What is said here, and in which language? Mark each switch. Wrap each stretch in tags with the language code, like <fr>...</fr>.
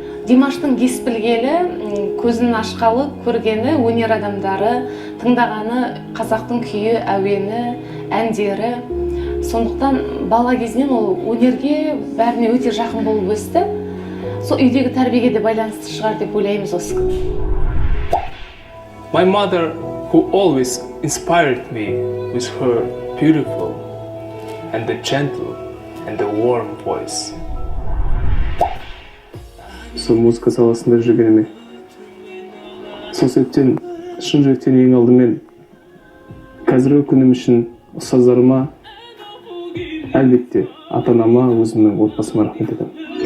<kk>Димаштың ес білгелі, көзін ашқалы көргені өнер адамдары, тыңдағаны қазақтың күйі, әуені, әндері. Сондықтан бала кезінен ол өнерге бәріне өте жақын болып өсті. Сол үйдегі тәрбиеге де байланысты шығар деп ойлаймыз осы күн.</kk> <en>My mother, who always inspired me with her beautiful and the gentle and the warm voice.</en> <kk>Сол музыка саласында жүргеніме. Сол себептен шын жүректен ең алдымен қазіргі күнім үшін ұстаздарыма, әлбетте ата-анама, өзімнің отбасыма рахмет айтамын.</kk>